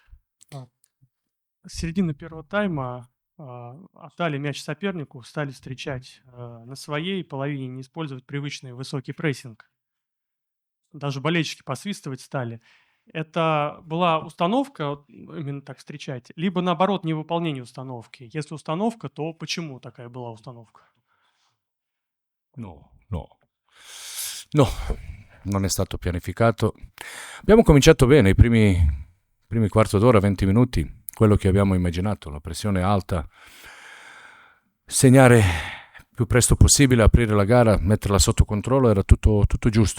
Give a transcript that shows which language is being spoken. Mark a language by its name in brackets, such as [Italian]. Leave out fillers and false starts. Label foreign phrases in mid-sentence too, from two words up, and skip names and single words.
[Russian] С середины первого тайма отдали мяч сопернику, стали встречать на своей половине, не использовать привычный высокий прессинг. Даже болельщики посвистывать стали. Это была установка именно так встречать, либо наоборот невыполнение установки? Если установка, то почему такая была установка? [Italian] No, non è stato pianificato. Abbiamo cominciato bene, i primi quarto d'ora, 20 minuti, quello che abbiamo immaginato, la pressione alta, segnare più presto possibile, aprire la gara, metterla sotto controllo, era tutto giusto.